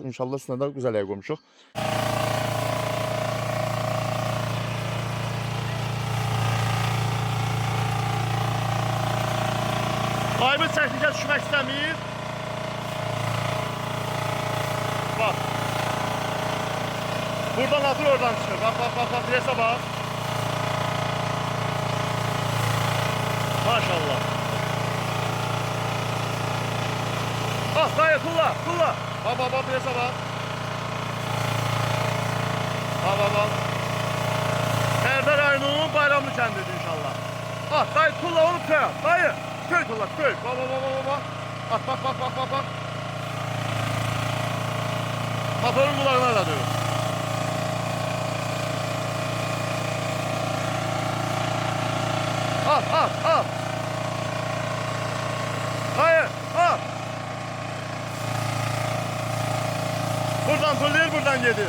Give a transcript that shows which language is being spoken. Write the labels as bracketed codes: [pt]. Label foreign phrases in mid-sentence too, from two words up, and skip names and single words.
[az] İnşallah üstüne də güzel qoymuşuq. Daimiz çəkilişə düşmək istəmir. [tr] Bak. [az] Buradan atır, oradan çıxır. [tr] Bak, bak, bak, bak. Presa bak. Maşallah. Bak dayı kulla, kulla. Bak bak bak presa bak. Bak bak bak. [az] Bərdə rayonunun Bayramlı kəndidir inşallah. [tr] At dayı kulla onu köy at. Dayı köy kulla köy. Bak bak bak bak bak. At bak bak bak bak bak. Motorun kulağına da diyor. At at at. Dayı at. [az] Buradan fırlayır, buradan gelir.